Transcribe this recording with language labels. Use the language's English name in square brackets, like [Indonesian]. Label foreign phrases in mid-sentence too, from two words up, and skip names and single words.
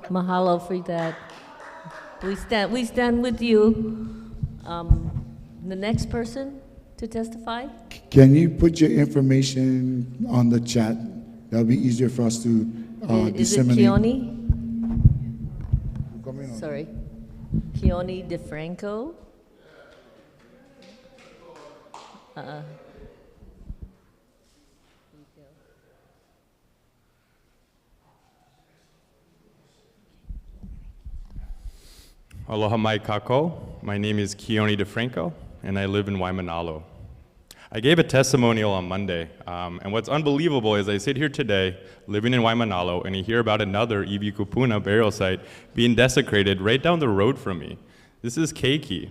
[English] Mahalo for that. We stand with you. The next person to testify? Can you put your information on the chat? That'll be easier for us to Is it disseminate. Keone? Sorry. Keone DeFranco? [Hawaiian] Aloha mai kako. [English] My name is Keone DeFranco, and I live in Waimanalo. I gave a testimonial on Monday, and what's unbelievable is I sit here today, living in Waimanalo, and I hear about another [Hawaiian] Iwi Kupuna [English] burial site being desecrated right down the road from me. This is keiki.